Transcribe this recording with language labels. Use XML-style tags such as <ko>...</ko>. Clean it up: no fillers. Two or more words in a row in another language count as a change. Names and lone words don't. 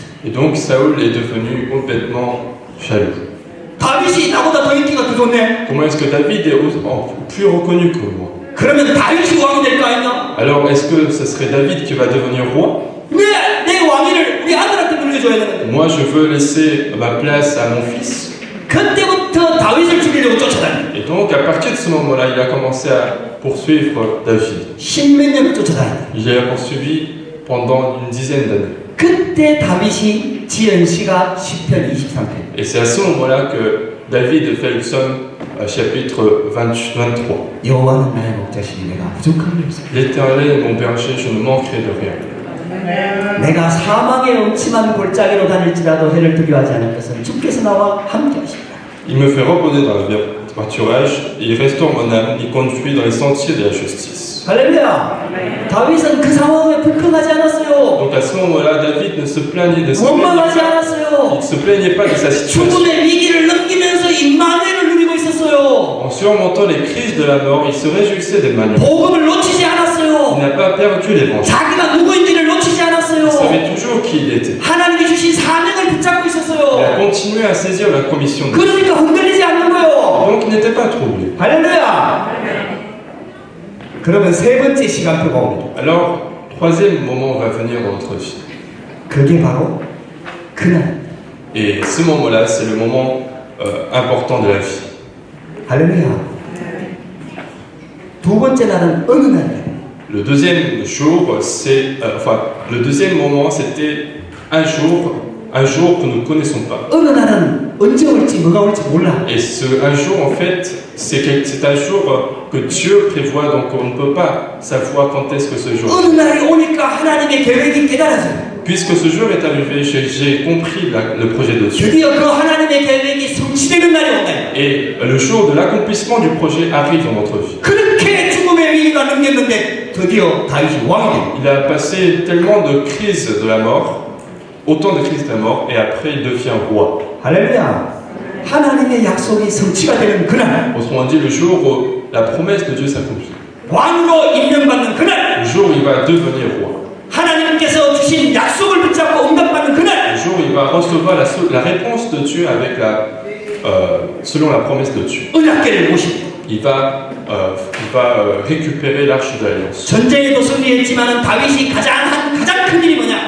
<fr>Et donc Saül est devenu complètement jaloux.</fr> <ko>다윗이 나보다 더 인기가 더 좋네.</ko> <fr>Comment est-ce que David est plus reconnu que moi?</fr> <ko>그러면 다윗이 왕이 될 거 아니냐?</ko> <fr>Alors est-ce que ce serait David qui va devenir roi?</fr> <ko>내 왕위를 우리 아들한테 물려줘야 되는데.</ko> <fr>Moi je veux laisser ma place à mon fils.</fr> <ko>그때부터 다윗을 죽이려고 쫓아다니.</ko> <fr>Et donc à partir de ce moment-là, il a commencé à poursuivre David.</fr> <ko>십몇 년을 쫓아다니.</ko> <fr>Il l'a poursuivi pendant une dizaine d'années.</fr> <ko>그때 다윗이 지은 시가 시편 23편.</ko> <fr>Et c'est à ce moment-là que David fait le psaume chapitre 23.</fr> <ko>여호와는 나의 목자시니 내가 부족함이 없어.</ko> <fr>L'Éternel est mon berger, je ne manquerai de rien.</fr> <ko>내가 사망의 음침한 골짜기로 다닐지라도 해를 두려워하지 않을 것은 주께서 나와 함께 하시리라.</ko> <fr>Il me fait reposer dans le pâturage, il restaure mon âme, il conduit dans les sentiers de la justice.</fr> <ko>할렐루야. 다윗은 그 상황에 불평하지 않았어요.</ko> <fr>Donc à ce moment-là, David ne se plaignait de sa</fr> <ko>원망하지 않았어요.</ko> <fr>Il ne se plaignait pas de sa situation.</fr> <ko>죽음의 위기를 넘기면서 임마누엘을 누리고 있었어요.</ko> <fr>En surmontant les crises de la mort, il se réjouissait d'Emmanuel.</fr> <ko>복음을 놓치지</ko> <fr>Il</fr> <ko>않았어요.</ko> <fr>n'a pas perdu l'évangile.</fr> <ko>자기가 누구인지를 놓치지</ko> <fr>Il</fr> <ko>않았어요.</ko> <fr>savait toujours qui il était.</fr> <ko>하나님이 주신 사명을 붙잡고</ko> <fr>Il a</fr> <ko>있었어요.</ko> <fr>continué à saisir la commission de Dieu.</fr> <ko>그러니까 흔들리지 않는 거예요.</ko> <fr>Donc il n'était pas troublé.</fr> <ko>할렐루야. 그러면 세 번째 시간표가 옵니다.</ko> <fr>Alors, troisième moment va venir dans notre vie.</fr> <ko>그게 바로 그날.</ko> <fr>Et ce moment-là, c'est le moment important de la vie.</fr> <ko>할렐루야. 두 번째 날은 어느 날이에요?</ko> <fr>Le deuxième jour, le deuxième moment, c'était un jour que nous ne connaissons pas.</fr> <ko>어느 날은 언제 올지 뭐가 올지 몰라.</ko> <fr>Et un jour, en fait, c'est un jour que Dieu prévoit, donc on ne peut pas savoir quand est-ce que ce jour.</fr> <ko>어느 날이 오니까 하나님의 계획이 깨달아져요.</ko> <fr>Puisque ce jour est arrivé, j'ai compris le projet de Dieu.</fr> <ko>드디어 그 하나님의 계획이 성취되는 날이 온다.</ko> <fr>Et le jour de l'accomplissement du projet arrive dans notre vie.</fr> <ko>그렇게 죽음의 위기가 넘겼는데 드디어 다윗이 왕이 됩니다.</ko> <fr>Il a passé tellement de crises de la mort, autant de crises de la mort, et après il devient roi.</fr> <ko>할렐루야. 하나님의 약속이 성취가 되는 그날,</ko> <fr>Autrement dit, le jour où la promesse de Dieu s'accomplit.</fr> <ko>왕으로 임명받는 그날,</ko> <fr>Le jour où il va devenir roi.</fr> <ko>하나님께서 주신 약속을 붙잡고 응답받는 그날,</ko> <fr>Le jour où il va recevoir la réponse de Dieu avec selon la promesse de Dieu.</fr> <ko>언약궤를 모십니다.</ko> <fr>Il va récupérer l'arche de l'alliance.</fr> <ko>전쟁에도 승리했지만 다윗이 가장 큰 일이 뭐냐?</ko>